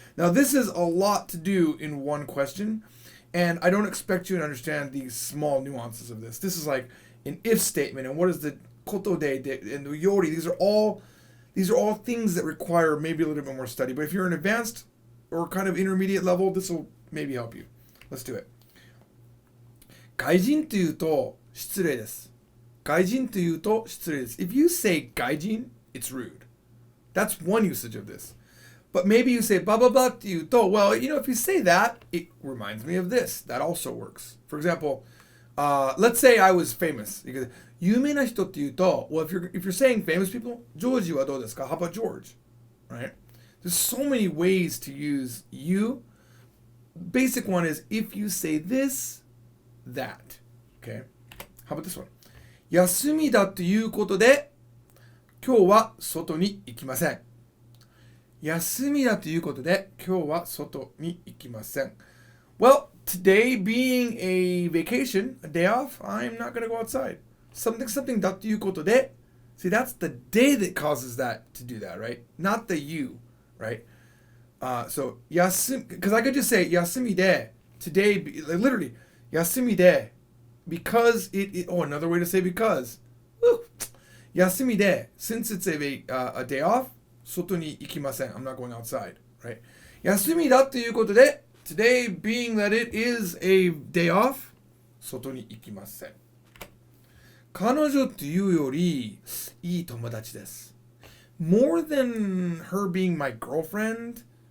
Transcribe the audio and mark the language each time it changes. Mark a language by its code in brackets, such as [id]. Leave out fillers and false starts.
[en] Now, this is a lot to do in one question, and I don't expect you to understand these small nuances of this. This is like an if statement, and what is the koto de and the yori? These are all things that require maybe a little bit more study. But if you're an advanced or kind of intermediate level, this will maybe help you. Let's do it. [ja] 外人というと失礼です。外人というと失礼です。 [en] If you say 外人, it's rude. That's one usage of this. But maybe you say blah blah blah to you to. Well, you know, if you say that, it reminds me of this. That also works. For example, let's say I was famous. You could, [ja] 有名な人っていうと, [en] well, if you're saying famous people, [ja] ジョージはどうですか? [en] How about George? Right? There's so many ways to use you. Basic one is if you say this, that. Okay? How about this one? [ja] 休みだということで今日は外に行きません。休みだということで今日は外に行きません。 [en] Well, today being a vacation, a day off, I'm not going to go outside. Something [ja] だということで [en] See, that's the day that causes that to do that, right? Not the you, right? So, because I could just say [ja] 休みで [en] today, literally, 休みで because another way to say because. Woo. [ja] 休みで [en] since it's a day off, [ja] 外に行きません. [en] I'm not going outside, right? [ja] 休みだということで [en] today being that it is a day off, [ja] 外に行きません. 彼女というよりいい友達です. [en] More than her being my girlfriend,